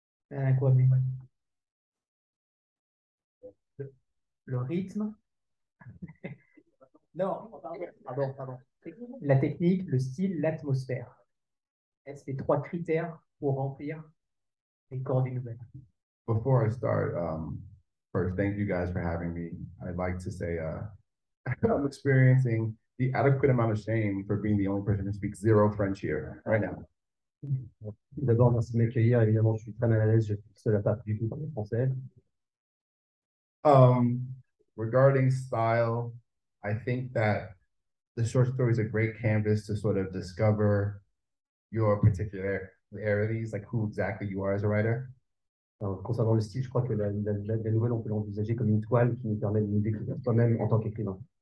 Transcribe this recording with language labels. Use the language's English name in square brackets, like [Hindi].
[French] Kwame. Le rythme. Non, pardon. La technique, le style, l'atmosphère. Est-ce les trois critères pour remplir les corps d'une nouvelle? [English] Before I start, first, thank you guys for having me. I'd like to say I'm experiencing the adequate amount of shame for being the only person who speaks zero French here right now. [French] D'abord, merci de m'accueillir. Évidemment, je suis très mal à l'aise. Je suis seul à pas du tout parler français. [English] Regarding style, I think that the short story is a great canvas to sort of discover your particularities, like who exactly you are as a writer. [French] Alors, concernant le style, je crois que la nouvelle, on peut l'envisager comme une toile qui nous permet de nous découvrir soi-même en tant qu'écrivain.